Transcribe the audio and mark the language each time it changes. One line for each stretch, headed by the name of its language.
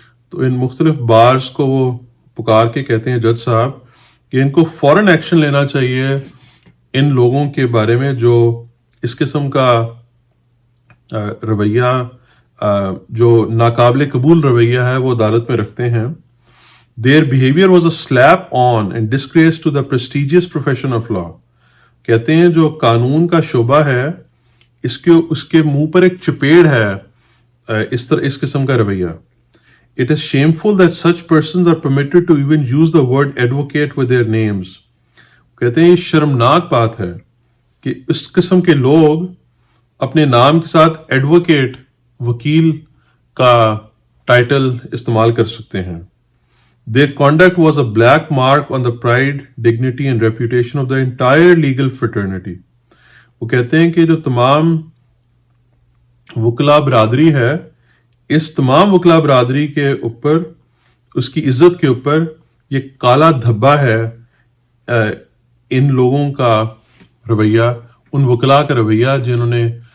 Urdu: تو ان مختلف بارز کو وہ پکار کے کہتے ہیں جج صاحب کہ ان کو فوراً ایکشن لینا چاہیے ان لوگوں کے بارے میں جو اس قسم کا رویہ جو ناقابل قبول رویہ ہے وہ عدالت میں رکھتے ہیں.
English: Their behavior was a slap on and disgrace to the prestigious profession of law.
Urdu: کہتے ہیں جو قانون کا شعبہ ہے اس کے منہ پر ایک چپیڑ ہے اس قسم کا رویہ.
English: It is shameful that such persons are permitted to even use the word advocate with their names.
Urdu: کہتے ہیں یہ شرمناک بات ہے کہ اس قسم کے لوگ اپنے نام کے ساتھ ایڈوکیٹ وکیل کا ٹائٹل استعمال کر سکتے ہیں.
English: Their conduct was a black mark on the pride, dignity and reputation of the entire legal fraternity.
Urdu: وہ کہتے ہیں کہ جو تمام وکلا برادری ہے اس تمام وکلا برادری کے اوپر اس کی عزت کے اوپر یہ کالا دھبا ہے ان لوگوں کا رویہ، ان وکلا کا رویہ جنہوں نے